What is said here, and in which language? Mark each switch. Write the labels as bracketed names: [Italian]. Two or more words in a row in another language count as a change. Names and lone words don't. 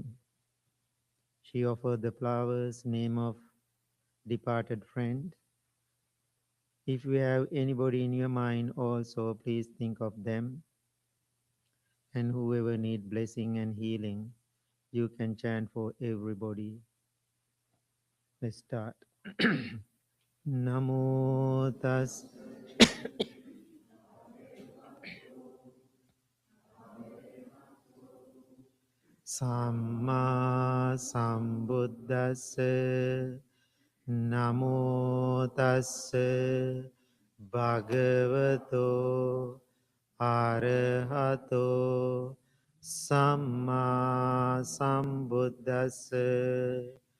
[English] She offered the flowers name of departed friend. If you have anybody in your mind also, please think of them. And whoever need blessing and healing, you can chant for everybody. Let's start. [Pali] Namo tas Samma Sambuddhassa. Namo tassa bhagavato arahato samma sambuddhassa.